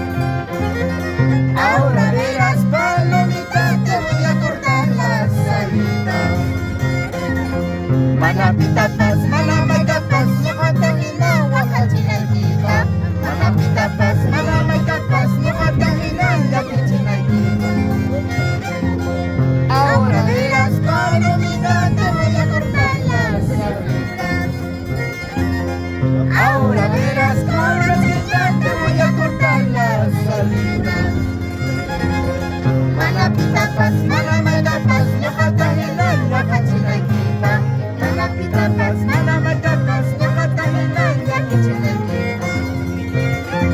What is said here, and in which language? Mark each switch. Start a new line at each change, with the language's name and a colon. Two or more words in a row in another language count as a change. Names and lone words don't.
Spanish: Ahora verás, palomita, te voy a cortar las alitas.
Quechua: Manapitapas, manamaitapas, ñuqatahina waqachinaykita. Manapitapas, manamaitapas, ñuqatahina llakichinaykiman.
Spanish: Ahora verás, palomita, te voy a cortar las alitas. Ahora verás, palomita, te voy a cortar las alitas.
Quechua: Manapitapas, manamaitapas, ñuqatahina llakichinaykiman. Manapitapas, manamaitapas, ñuqatahina llakichinaykiman.